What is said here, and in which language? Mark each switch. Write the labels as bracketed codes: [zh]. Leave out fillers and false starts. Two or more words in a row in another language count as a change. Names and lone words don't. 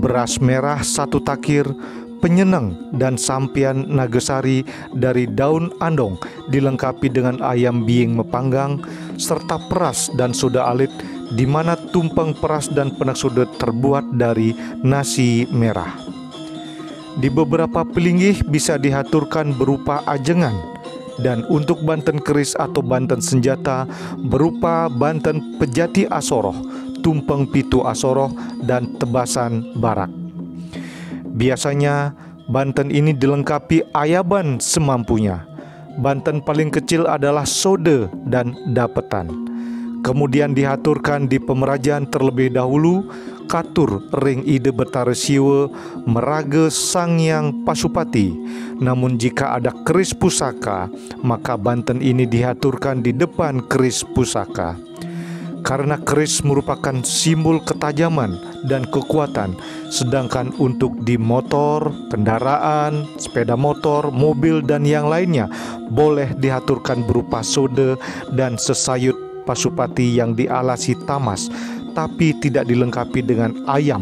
[id] Beras merah 1 takir, penyenang dan sampian nagasari dari daun andong dilengkapi dengan ayam biing mepanggang serta peras dan soda alit, di mana tumpeng peras dan penak soda terbuat dari nasi merah. Di beberapa pelinggih bisa dihaturkan berupa ajengan, dan untuk banten keris atau banten senjata berupa banten pejati asoroh, tumpeng pitu asoroh, dan tebasan barak. Biasanya banten ini dilengkapi ayaban semampunya. Banten paling kecil adalah sode dan dapetan. Kemudian dihaturkan di pemerajan terlebih dahulu [ban] katur ring ide betara siwa merage Sangyang Pasupati. [id] Namun jika ada keris pusaka, maka banten ini dihaturkan di depan keris pusaka. Karena keris merupakan simbol ketajaman dan kekuatan, sedangkan untuk di motor, kendaraan, sepeda motor, mobil, dan yang lainnya boleh dihaturkan berupa sode dan sesayut Pasupati yang dialasi tamas, tapi tidak dilengkapi dengan ayam.